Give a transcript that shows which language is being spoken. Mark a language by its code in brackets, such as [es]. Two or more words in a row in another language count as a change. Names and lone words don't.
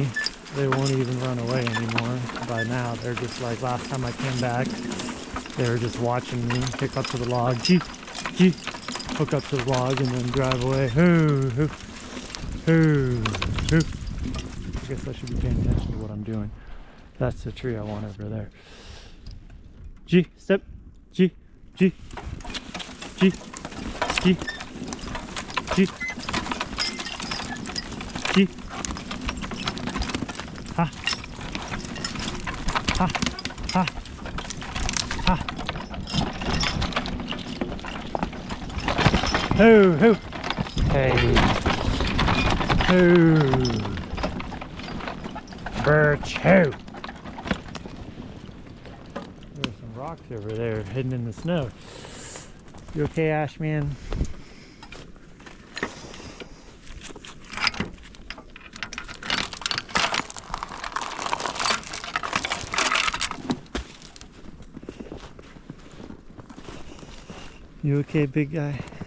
[en] They won't even run away anymore. By now, they're just like, last time I came back, they were just watching me pick up to the log, hook up to the log, and then drive away. Hoo, hoo, hoo, hoo. I guess I should be paying attention to what I'm doing. That's the tree I want over there. G, step, G, G. G, G, G, G, ha, ha, ha, ha, ho, ho, hey, ho, Birch, ho. There's some rocks over there hidden in the snow. You okay, Ash, man? You okay, big guy?